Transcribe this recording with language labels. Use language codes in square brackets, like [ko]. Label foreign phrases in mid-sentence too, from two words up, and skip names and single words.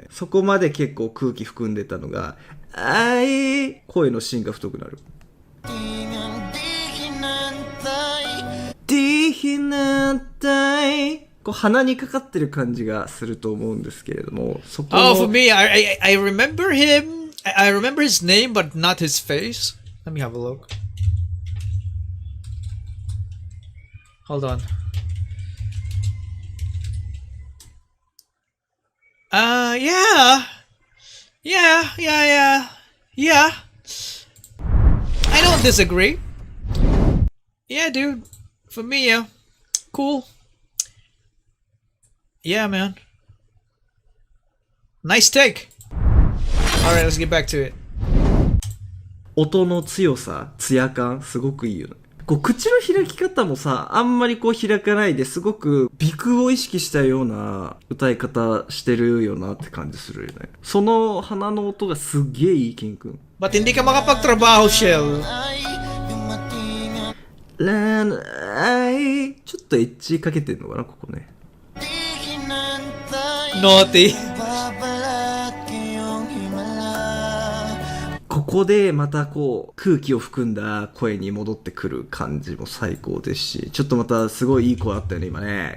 [ja] そこまで結構空気含んでたのが、声の芯が太くなる。こう鼻にかかってる感じがすると思うんですけれども、そこの [en] Oh, for me, I remember him. I remember his name, but not his face. Let me have a look. Hold on. Yeah. I don't disagree. Yeah, dude. For me, yeah. Cool. Yeah, man. Nice take. Alright, let's get back to it. [ja] 音の強さ、ツヤ感、すごくいいよね。こう口の開き方もさ、あんまりこう開かないですごく鼻腔を意識したような歌い方してるよなって感じするよね。その鼻の音がすっげえいい、ケン君。 [tl] But hindi ka makapagtrabaho, Shell. [ja] ちょっとエッジかけてんのかな、ここね。 [en] Naughty. [ja] ここでまたこう空気を含んだ声に戻ってくる感じも最高ですし、ちょっとまたすごいいい声あったよね、今ね。